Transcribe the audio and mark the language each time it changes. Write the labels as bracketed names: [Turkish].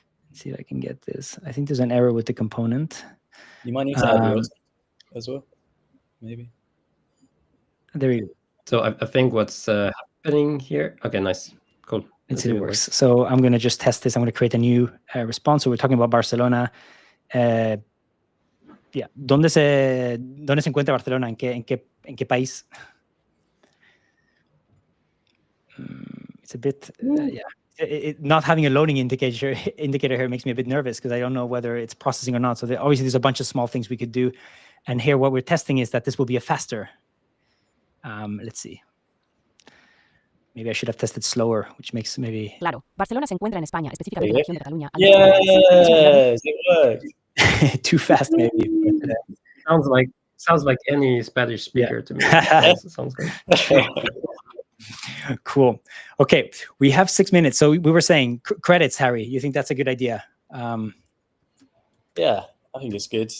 [English] Let's see if I can get this. I think there's an error with the component. You might need to add yours as well, maybe. There you go. So I think what's happening here. Okay, nice, cool. Let's see if it works. So I'm going to just test this. I'm going to create a new response. So we're talking about Barcelona. [Spanish] ¿Dónde se encuentra Barcelona? ¿En qué país? [English] It's a bit, not having a loading indicator here makes me a bit nervous because I don't know whether it's processing or not. So obviously there's a bunch of small things we could do. And here what we're testing is that this will be a faster. Let's see. Maybe I should have tested slower, which makes maybe... [Spanish] Claro, Barcelona se encuentra en España, específicamente la región de Cataluña. [English] Yes, it worked. Too fast, maybe. Sounds like any Spanish speaker to me. Sounds good. Cool. Okay, we have 6 minutes. So we were saying credits, Harry. You think that's a good idea? Yeah, I think it's good.